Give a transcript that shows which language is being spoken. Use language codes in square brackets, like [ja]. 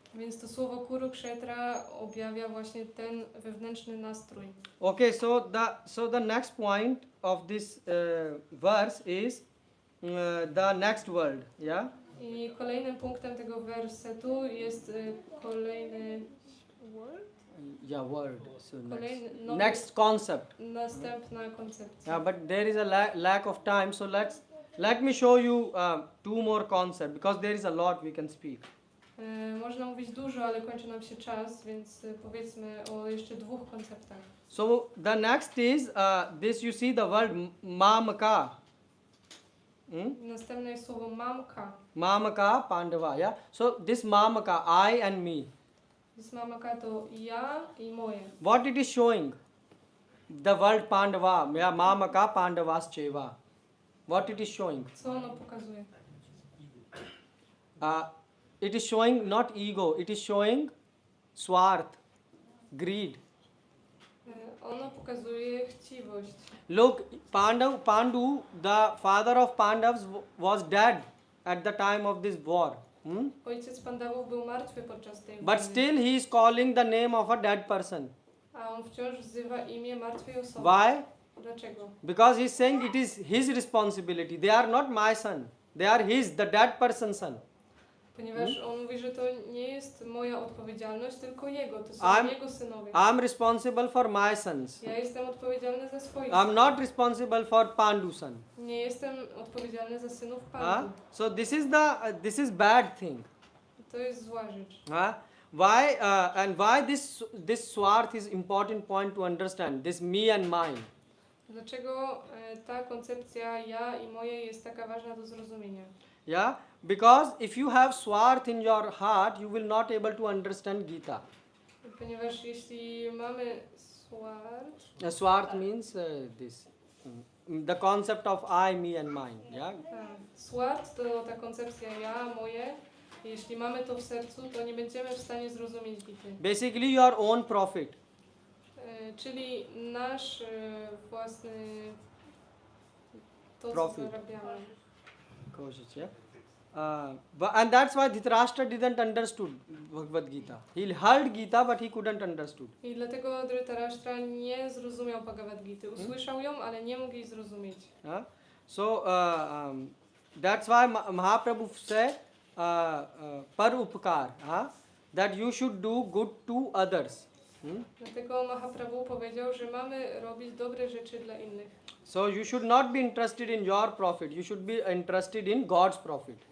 [pl] Więc to słowo Kurukshetra objawia właśnie ten wewnętrzny nastrój. [en] Okay, so the next point of this verse is the next word, yeah? [pl] I kolejnym punktem tego wersetu jest kolejny [en] word? Yeah, word. So [pl] Kolejny, [en] next concept. [pl] następna koncepcja. [en] Yeah, but there is a lack of time, so let me show you two more concepts because there is a lot we can speak. [pl] Można mówić dużo, ale kończy nam się czas, więc powiedzmy o jeszcze dwóch konceptach. [en] So the next is this, you see the word mamaka. [pl] Następne jest słowo mamka. [en] Mamaka Pandava, yeah? So this mamaka, I and me. [pl] Jest mamaka to ja i moje. [en] What it is showing? The word Pandava, yeah, [sa] mamaka Pandavas cheva. [en] What it is showing? [pl] Co ono pokazuje? [en] It is showing not ego, it is showing swarth, greed. [pl] Ono pokazuje chciwość. [en] Look, Pandu, the father of Pandavas was dead at the time of this war. [pl] Ojciec Pandawów był martwy podczas tej [en] But [pl] wojny. [en] still he is calling the name of a dead person. [pl] A on wciąż wzywa imię martwej osoby. [en] Why? [pl] Dlaczego? [en] Because he is saying it is his responsibility. They are not my son. They are his, the dead person's son. [pl] Ponieważ on mówi, że to nie jest moja odpowiedzialność, tylko jego. To są jego synowie. [en] I'm responsible for my sons. [pl] Ja jestem odpowiedzialny za swoich [en] I'm [pl] synów. [en] not responsible for Pandu's son. [pl] Nie jestem odpowiedzialny za synów Pandu. [en] So this is bad thing. [pl] To jest zła rzecz. [en] Why and why this swarth is important point to understand. This me and mine. [pl] Dlaczego ta koncepcja ja i moje jest taka ważna do zrozumienia? [en] Yeah, because if you have swarth in your heart, you will not able to understand Gita. [pl] Ponieważ jeśli mamy swart, [en] Swarth means this, the concept of I, me and mine. Yeah. [pl] swart to ta koncepcja ja, moje. Jeśli mamy to w sercu, to nie będziemy w stanie zrozumieć Gity. [en] Basically your own profit. [pl] Czyli nasz własny to, [en] Profit. [pl] co zarabiamy. [en] Yeah. And that's why Dhritarashtra didn't understood Bhagavad Gita. He heard Gita, but he couldn't understood. [pl] I dlatego Dhritarashtra nie zrozumiał Bhagavad Gity. Usłyszał ją, ale nie mógł jej zrozumieć. [en] So that's why Mahaprabhu said par upkar, that you should do good to others. [pl] Dlatego Mahaprabhu powiedział, że mamy robić dobre rzeczy dla innych. [en] So you should not be interested in your profit. You should be interested in God's profit.